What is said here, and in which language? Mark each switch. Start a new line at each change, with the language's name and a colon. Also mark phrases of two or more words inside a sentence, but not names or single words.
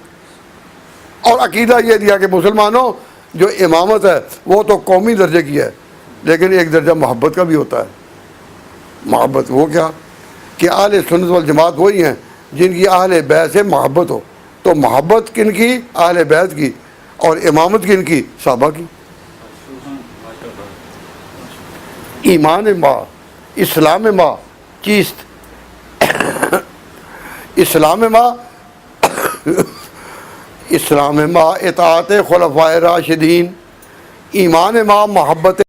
Urdu: اور عقیدہ یہ دیا کہ مسلمانوں جو امامت ہے وہ تو قومی درجے کی ہے, لیکن ایک درجہ محبت کا بھی ہوتا ہے. محبت وہ کیا کہ اہل سنت والجماعت وہی ہیں جن کی اہل بیت سے محبت ہو. تو محبت کن کی؟ اہل بیت کی. اور امامت کن کی؟ صحابہ کی.
Persian: ایمان ما اسلام ما چیست؟ اسلام ما اسلام ما اطاعت خلفائے راشدین، ایمان ما محبت